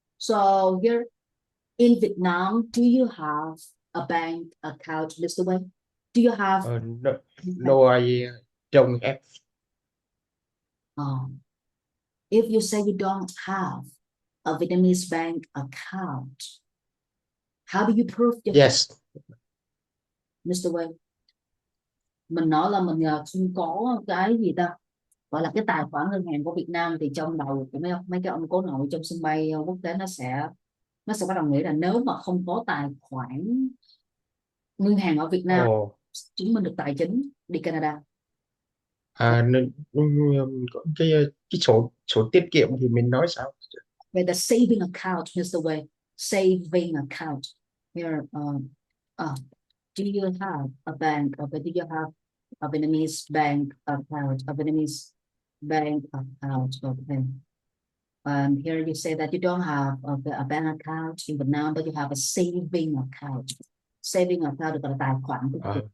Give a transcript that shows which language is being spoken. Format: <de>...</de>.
<en>So here in Vietnam, do you have a bank account, Mr. Wade? Do you have No, no, I don't have. um, if you say you don't have a Vietnamese bank account, how do you prove your Yes. Mr. Wade?</en> <vi>Mình nói là mình không có cái gì ta, gọi là cái tài khoản ngân hàng của Việt Nam, thì trong đầu của mấy cái ông cố nội trong sân bay quốc tế nó sẽ bắt đầu nghĩ là nếu mà không có tài khoản ngân hàng ở Việt Nam Ồ, chứng minh được tài chính đi Canada. nên cái số tiết kiệm thì mình nói sao?</vi> <en>Về the saving account, Mr. Way, saving account. Here, do you have a bank, or do you have a Vietnamese bank account, a Vietnamese bank account? Okay. And here you say that you don't have a bank account in Vietnam, but you have a saving account.</en> <vi>Saving account được gọi là tài khoản tiết kiệm.</vi>